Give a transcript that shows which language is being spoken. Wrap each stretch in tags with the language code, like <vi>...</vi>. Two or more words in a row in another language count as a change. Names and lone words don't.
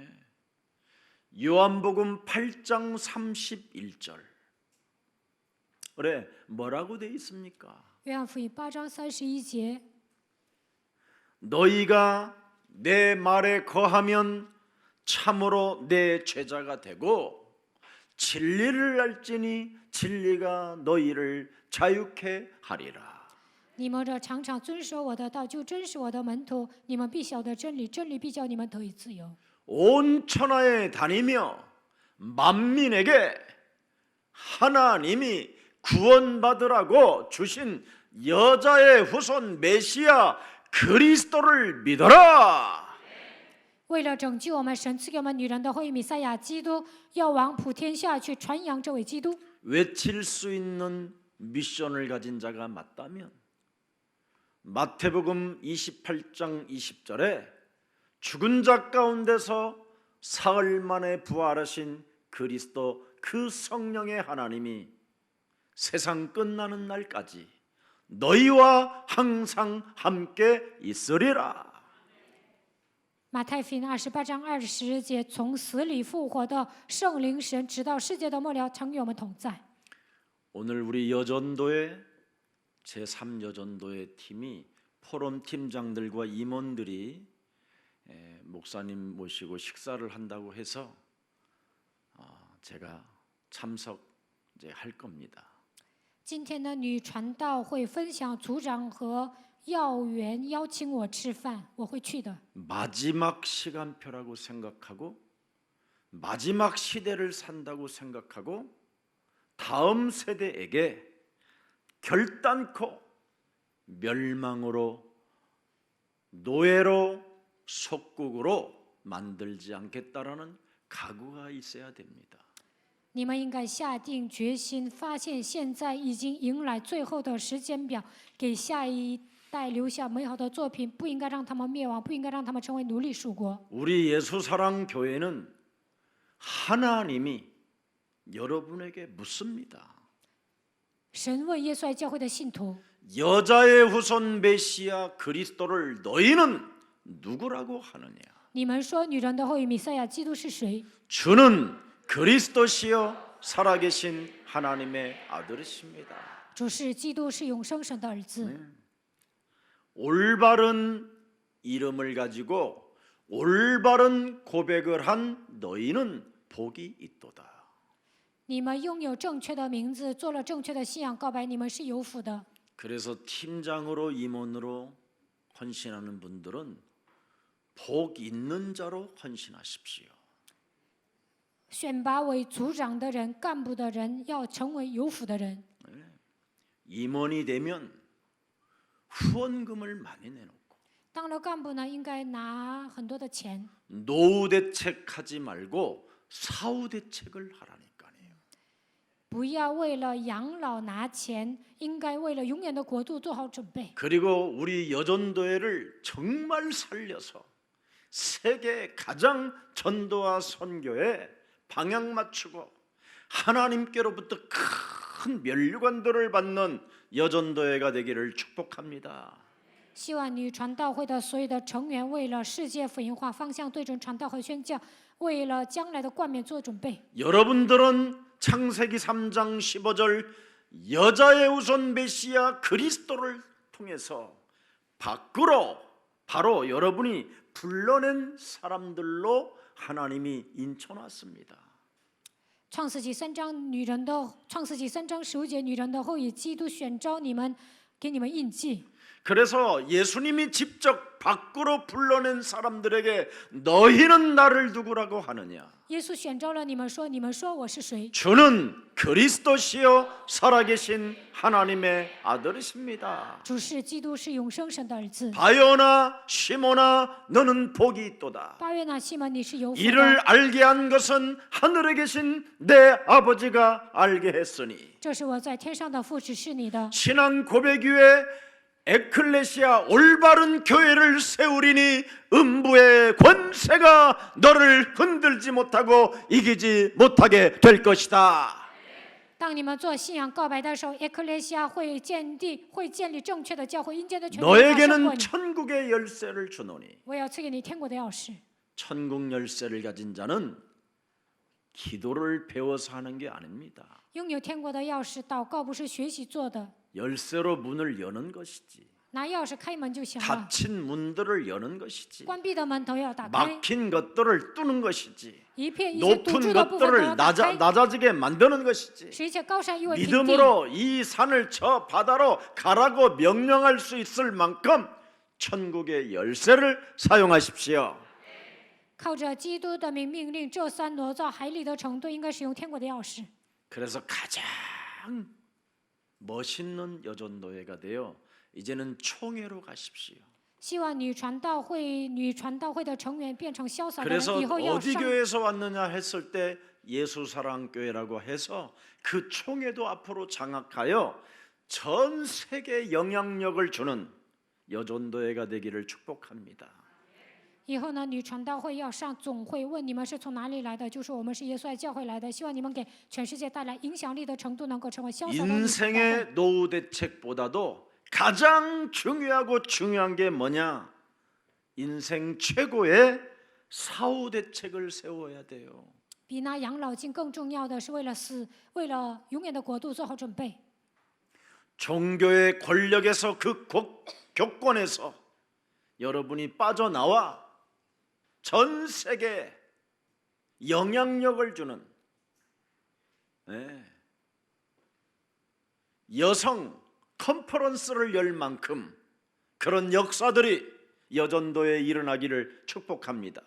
<ko>요한복음 8장 31절. 그래, 뭐라고 돼 있습니까?</ko> <zh>约翰福音8章31节，</zh> <ko>너희가 내 말에 거하면 참으로 내 제자가 되고 진리를 알지니 진리가 너희를 자유케 하리라.</ko> <zh>你们这常常遵守我的道，就真是我的门徒。你们必晓得真理，真理必叫你们得以自由。</zh> <ko>온 천하에 다니며 만민에게 하나님이 구원받으라고 주신 여자의 후손 메시아 그리스도를 믿어라.</ko> <zh>为了拯救我们，神赐给我们女人的后裔弥赛亚基督，要往普天下去传扬这位基督。</zh> <ko>외칠 수 있는 미션을 가진 자가 맞다면 마태복음 28장 20절에 죽은 자 가운데서 사흘 만에 부활하신 그리스도 그 성령의 하나님이 세상 끝나는 날까지 너희와 항상 함께 있으리라.</ko> <zh>马太福音28章20节，从死里复活的圣灵神，直到世界的末了，常与我们同在。</zh> <ko>오늘 우리 여전도의 제3여전도의 팀이 포럼 팀장들과 임원들이 목사님 모시고 식사를 한다고 해서 제가 참석할 겁니다.</ko> <zh>今天的女传道会分享组长和要员邀请我吃饭，我会去的。</zh> <ko>마지막 시간표라고 생각하고 마지막 시대를 산다고 생각하고 다음 세대에게 결단코 멸망으로 노예로 속국으로 만들지 않겠다라는 각오가 있어야 됩니다.</ko> <zh>你们应该下定决心，发现现在已经迎来最后的时间表，给下一代留下美好的作品，不应该让他们灭亡，不应该让他们成为奴隶属国。</zh> <ko>우리 예수사랑 교회는 하나님이 여러분에게 묻습니다.</ko> <zh>神问耶稣爱教会的信徒：</zh> <ko>여자의 후손 메시아 그리스도를 너희는 누구라고 하느냐?</ko> <zh>你们说女人的后裔弥赛亚基督是谁？</zh> <ko>주는 그리스도시요 살아계신 하나님의 아들이십니다.</ko> <zh>主是基督，是永生神的儿子。</zh> <ko>올바른 이름을 가지고 올바른 고백을 한 너희는 복이 있도다.</ko> <zh>你们拥有正确的名字，做了正确的信仰告白，你们是有福的。</zh> <ko>그래서 팀장으로 임원으로 헌신하는 분들은 복 있는 자로 헌신하십시오.</ko> <zh>选拔为组长的人、干部的人，要成为有福的人。</zh> <ko>임원이 되면 후원금을 많이 내놓고</ko> <zh>当了干部呢，应该拿很多的钱，</zh> <ko>노후 대책하지 말고 사후 대책을 하라니까요.</ko> <zh>不要为了养老拿钱，应该为了永远的国度做好准备。</zh> <ko>그리고 우리 여전도회를 정말 살려서 세계 가장 전도와 선교에 방향 맞추고 하나님께로부터 큰 면류관들을 받는 여전도회가 되기를 축복합니다.</ko> <zh>希望女传道会的所有的成员，为了世界福音化方向对准传道和宣教，为了将来的冠冕做准备。</zh> <ko>여러분들은 창세기 3장 15절 여자의 우선 메시아 그리스도를 통해서 밖으로 바로 여러분이 불러낸 사람들로 하나님이 인쳐놨습니다.</ko> <zh>创世纪3章15节，女人的后裔基督选召你们，给你们印记。</zh> <ko>그래서 예수님이 직접 밖으로 불러낸 사람들에게 너희는 나를 누구라고 하느냐?</ko> <zh>耶稣选召了你们，说：“你们说我是谁？</zh> <ko>주는 그리스도시요 살아계신 하나님의 아들이십니다.</ko> <zh>主是基督，是永生神的儿子。</zh> <ko>바요나 시모나 너는 복이 있도다.</ko> <zh>巴约纳西门，你是有福</zh> <ko>이를</ko> <zh>的。</zh> <ko>알게 한 것은 하늘에 계신 내 아버지가 알게 했으니</ko> <zh>这是我在天上的父指示你的。</zh> <ko>신앙 고백 위에 에클레시아 올바른 교회를 세우리니 음부의 권세가 너를 흔들지 못하고 이기지 못하게 될 것이다.</ko> <zh>当你们做信仰告白的时候，耶克列西亚会建立正确的教会，阴间的权柄会胜过</zh> <ko>너에게는</ko> <zh>你。</zh> <ko>천국의 열쇠를 주노니</ko> <zh>我要赐给你天国的钥匙。</zh> <ko>천국 열쇠를 가진 자는 기도를 배워서 하는 게 아닙니다.</ko> <zh>拥有天国的钥匙，祷告不是学习做的，</zh> <ko>열쇠로 문을 여는 것이지.</ko> <zh>拿钥匙开门就行了。</zh> <ko>닫힌 문들을 여는 것이지.</ko> <zh>关闭的门都要打开，</zh> <ko>막힌 것들을 뚫는 것이지.</ko> <zh>一些堵住</zh> <ko>높은</ko> <zh>的部分都</zh> <ko>것들을</ko> <zh>要打开，</zh> <ko>낮아지게 만드는 것이지.</ko> <zh>使一切高山夷为平地。</zh> <ko>믿음으로 이 산을 저 바다로 가라고 명령할 수 있을 만큼 천국의 열쇠를 사용하십시오.</ko> <zh>靠着基督的命令，这山挪到海里的程度，应该使用天国的钥匙。</zh> <ko>그래서 가장 멋있는 여전도회가 되어 이제는 총회로 가십시오.</ko> <zh>希望女传道会的成员变成潇洒的人，</zh> <ko>그래서</ko> <zh>以后要</zh> <ko>어디</ko> <zh>上。</zh> <ko>교회에서 왔느냐 했을 때 예수사랑교회라고 해서 그 총회도 앞으로 장악하여 전 세계 영향력을 주는 여전도회가 되기를 축복합니다.</ko> <zh>以后呢，女传道会要上总会，问你们是从哪里来的，就说我们是耶稣爱教会来的。希望你们给全世界带来影响力的程度，能够成为潇洒的女传道会。</zh> <ko>인생의 노후 대책보다도 가장 중요한 게 뭐냐? 인생 최고의 사후 대책을 세워야 돼요.</ko> <zh>比拿养老金更重要的是为了永远的国度做好准备。</zh> <ko>종교의 권력에서 그 교권에서 여러분이 빠져나와 전 세계에 영향력을 주는 여성 컨퍼런스를 열 만큼 그런 역사들이 여전도에 일어나기를 축복합니다.</ko>